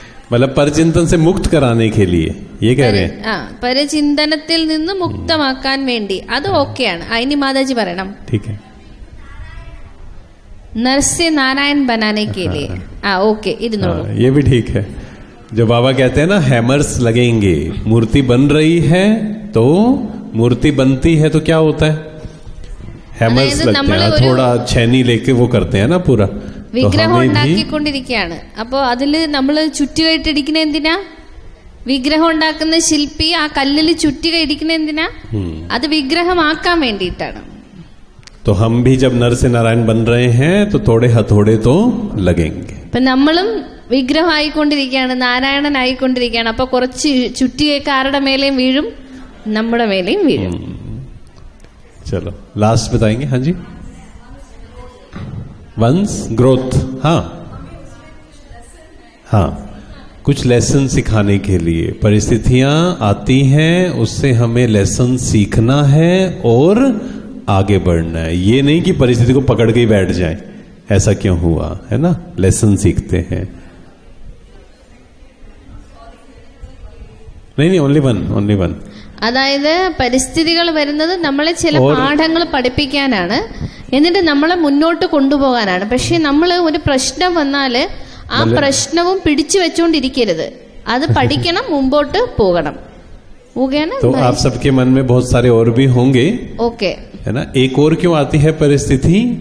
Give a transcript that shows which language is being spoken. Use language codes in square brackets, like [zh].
[hi] मतलब परचिंतन से मुक्त कराने के लिए ये कह रहे हैं. [ml] परचिंतनത്തിൽ നിന്ന് മുക്തമാക്കാൻ വേണ്ടി. അത് ഓക്കെയാണ്. ഇനി മാതാജി പറയണം. [hi] ठीक है. नर से नारायण बनाने के लिए. [ml] ओके, ഇരുന്നോളൂ. [hi] ये भी ठीक है. जो बाबा कहते हैं ना हैमर्स लगेंगे, मूर्ति बन रही है तो मूर्ति बनती है तो क्या होता है? हैमर्स लगते हैं. थोड़ा छैनी लेके वो करते हैं ना पूरा. [ml] വിഗ്രഹം ഉണ്ടാക്കിക്കൊണ്ടിരിക്കുകയാണ്. അപ്പോ അതില് നമ്മള് ചുറ്റുകയിട്ട് ഇടിക്കണ എന്തിനാ? വിഗ്രഹം ഉണ്ടാക്കുന്ന ശില്പി ആ കല്ലിൽ ചുറ്റുക ഇടിക്കണ എന്തിനാ? അത് വിഗ്രഹമാക്കാൻ വേണ്ടിയിട്ടാണ്. [hi] तो हम भी जब नर से नारायण बन रहे हैं तो थोड़े हथौड़े तो लगेंगे. [ml] ഇപ്പൊ നമ്മളും വിഗ്രഹം ആയിക്കൊണ്ടിരിക്കുകയാണ്, നാരായണൻ ആയിക്കൊണ്ടിരിക്കുകയാണ്. അപ്പൊ കുറച്ച് ചുറ്റികയൊക്കെ ആരുടെ മേലെയും വീഴും? നമ്മുടെ മേലെയും വീഴും. [hi] चलो लास्ट बताएंगे. हाँ जी. [en] Once growth. [hi] हाँ हाँ, कुछ लेसन सिखाने के लिए परिस्थितियां आती हैं, उससे हमें लेसन सीखना है और आगे बढ़ना है. ये नहीं कि परिस्थिति को पकड़ के ही बैठ जाए, ऐसा क्यों हुआ, है ना. लेसन सीखते हैं. [en] नहीं, only one. [ml] അതായത് പരിസ്ഥിതികൾ വരുന്നത് നമ്മളെ ചില പാഠങ്ങൾ പഠിപ്പിക്കാനാണ്, എന്നിട്ട് നമ്മളെ മുന്നോട്ട് കൊണ്ടുപോകാനാണ്. പക്ഷെ നമ്മൾ ഒരു പ്രശ്നം വന്നാല് ആ പ്രശ്നവും പിടിച്ചു വെച്ചോണ്ടിരിക്കരുത്. അത് പഠിക്കണം, മുമ്പോട്ട് പോകണം. [hi] हो गया ना? तो आप सबके मन में बहुत सारे और भी होंगे, ओके, है ना. एक और क्यों आती है परिस्थिति?